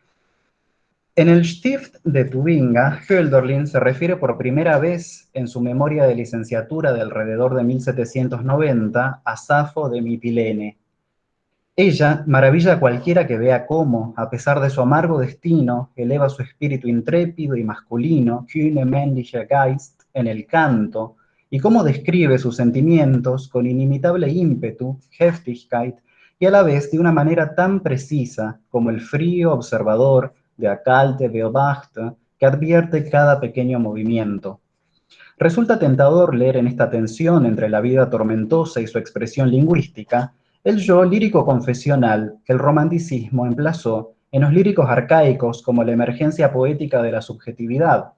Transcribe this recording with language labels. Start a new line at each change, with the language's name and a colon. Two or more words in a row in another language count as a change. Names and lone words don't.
Spanish: En el Stift de Tubinga, Hölderlin se refiere por primera vez en su memoria de licenciatura de alrededor de 1790 a Safo de Mitilene. Ella maravilla a cualquiera que vea cómo, a pesar de su amargo destino, eleva su espíritu intrépido y masculino,
German: kühne männlicher Geist,
Spanish: en el canto, y cómo describe sus sentimientos con inimitable ímpetu, Heftigkeit, y a la vez de una manera tan precisa como el frío observador de
German: Akalte Beobachte,
Spanish: que advierte cada pequeño movimiento. Resulta tentador leer en esta tensión entre la vida tormentosa y su expresión lingüística el yo lírico confesional que el romanticismo emplazó en los líricos arcaicos como la emergencia poética de la subjetividad.